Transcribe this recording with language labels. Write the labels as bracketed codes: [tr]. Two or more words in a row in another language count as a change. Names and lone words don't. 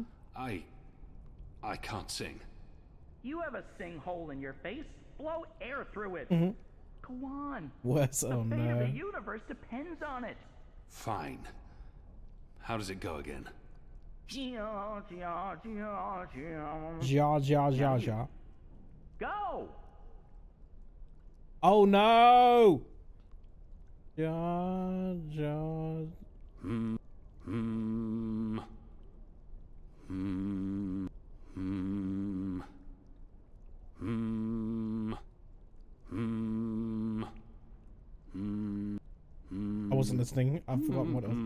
[en] I can't sing. You have a sing hole in your face. Blow air through it. Mhm. Go on. Worse. The Oh fate of no. the universe depends on it. Fine. How does it go again? Ja, ja, ja, ja. Ja ja ja Now you. ja. Go! Oh no! Ja ja. Hmm. Hmm. Hmm. Hmm. Hmm. Hmm. Hmm. I wasn't listening. I've forgotten what it was.